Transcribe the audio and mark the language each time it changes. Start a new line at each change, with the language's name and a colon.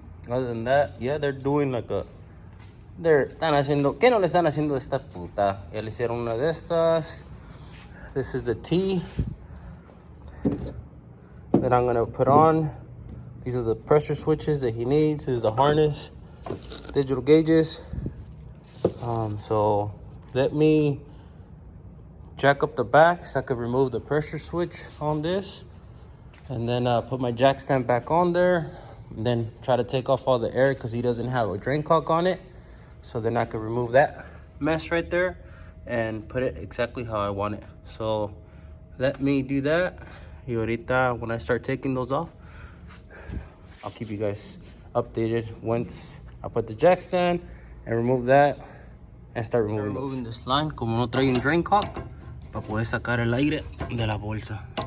English: Other than that, yeah, they're doing like
Spanish: están haciendo, ¿qué no le están haciendo de esta puta? Ya le hicieron una de estas.
English: This is the T that I'm gonna put on. These are the pressure switches that he needs. This is the harness, digital gauges. So let me jack up the back so I could remove the pressure switch on this. And then put my jack stand back on there. And then try to take off all the air because he doesn't have a drain cock on it. So then I could remove that mess right there and put it exactly how I want it. So let me do that.
Spanish: Y ahorita,
English: when I start taking those off, I'll keep you guys updated once I put the jack stand and remove that and start removing this line.
Spanish: Como no trae un drain cock, para poder sacar el aire de la bolsa.